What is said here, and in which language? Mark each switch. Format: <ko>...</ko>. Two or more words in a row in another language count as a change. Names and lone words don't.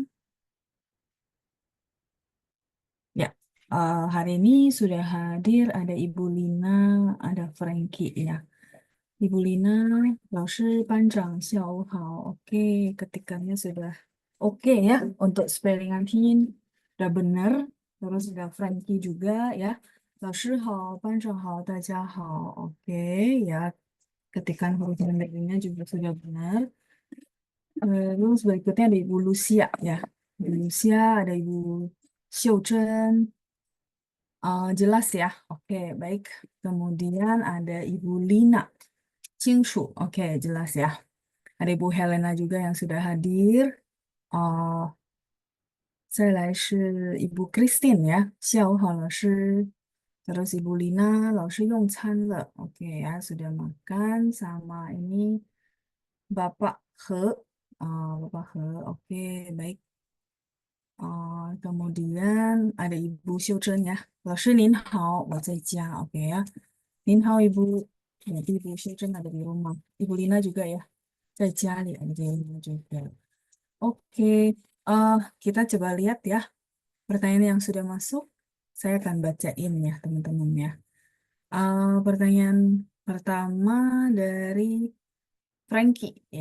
<id>Ya, hari ini sudah hadir ada Ibu Lina, ada Frankie ya. Ibu Lina,</id> <zh>老师班长下午好.</zh> <id>Ketikannya sudah oke ya untuk spelling tin udah benar. Terus sudah Frankie juga ya.</id> <zh>老师好，班长好，大家好.</zh> <id>Oke ya, ketikan huruf pendeknya juga sudah benar. Terus berikutnya ada Ibu Lucia ya. Ibu Lucia, ada Ibu Xiuzhen. Jelas ya. Oke, baik. Kemudian ada Ibu Lina. Cingshu. Oke, jelas ya. Ada Ibu Helena juga yang sudah hadir.</id> <zh>再来是 Ibu Christine ya. 下午好，老师。</zh> <id>Terus Ibu Lina,</id> <zh>老师用餐了.</zh> <id>Oke ya, sudah makan sama ini Bapak He. Bapak He, oke, baik. Kemudian ada Ibu Xiuzhen ya.</id> <zh>老师您好，我在家.</zh> <id>Oke ya.</id> <zh>您好Ibu.</zh> <id>Berarti Ibu Xiuzhen ada di rumah. Ibu Lina juga ya.</id> <zh>在家里</zh> <id>ada di rumah juga. Oke, kita coba lihat ya pertanyaan yang sudah masuk. Saya akan bacain ya teman-teman ya. Pertanyaan pertama dari Frankie ya.</id>